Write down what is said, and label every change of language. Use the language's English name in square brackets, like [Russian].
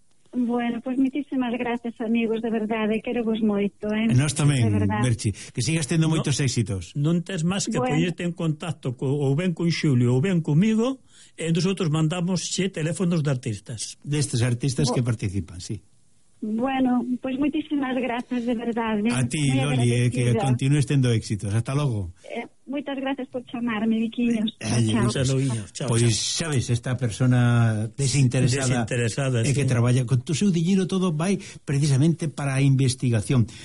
[Galician] Bueno, pois moitísimas gracias, amigos, de verdade, quero vos moito, ¿eh? Nós tamén, Merche, que sigas tendo moitos éxitos. Non tens máis que poñerte en contacto ou ben con Xulio ou ben comigo, e nosotros mandamos 7 teléfonos de artistas. Destes artistas que participan, sí. [Spanish] Bueno, pues muchísimas gracias, de verdad. A ti, muy Loli, que continúes teniendo éxitos. Hasta luego. Muchas gracias por llamarme, Viquiños. Chao. Pues, ¿sabes? Esta persona desinteresada sí. Que trabaja con tu [Galician] seu dinero, todo vai precisamente para a investigación.